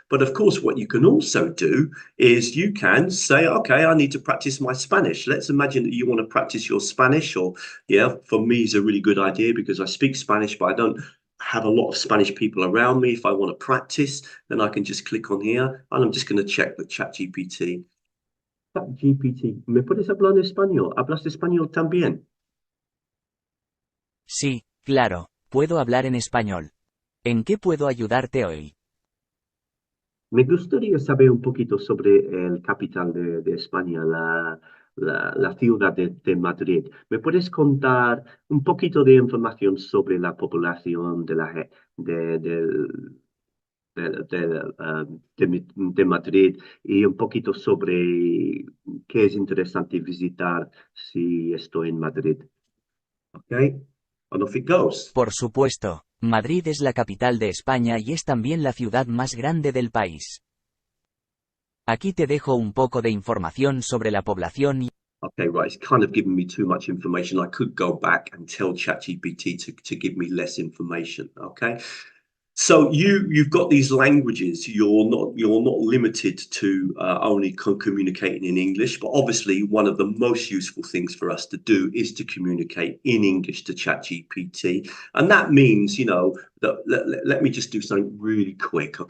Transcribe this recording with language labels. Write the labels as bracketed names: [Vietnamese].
[English] But of course, what you can also do is you can say, okay, I need to practice my Spanish. Let's imagine that you want to practice your Spanish, or for me, it's a really good idea because I speak Spanish, but I don't have a lot of Spanish people around me. If I want to practice, then I can just click on here and I'm just going to check the ChatGPT. [Spanish] GPT, ¿me puedes hablar en español? ¿Hablas español también? Sí, claro, puedo hablar en español. ¿En qué puedo ayudarte hoy? Me gustaría saber un poquito sobre el capital de España, la ciudad de Madrid. ¿Me puedes contar un poquito de información sobre la población de Madrid y un poquito sobre qué es interesante visitar si estoy en Madrid? [English] Okay, and off it goes. [Spanish] Por supuesto, Madrid es la capital de España y es también la ciudad más grande del país. Aquí te dejo un poco de información sobre la población y... [English] Okay, right, it's kind of giving me too much information. I could go back and tell ChatGPT to give me less information, okay? So you've got these languages. You're not limited to only communicating in English, but obviously one of the most useful things for us to do is to communicate in English to ChatGPT, and that means that let me just do something really quick.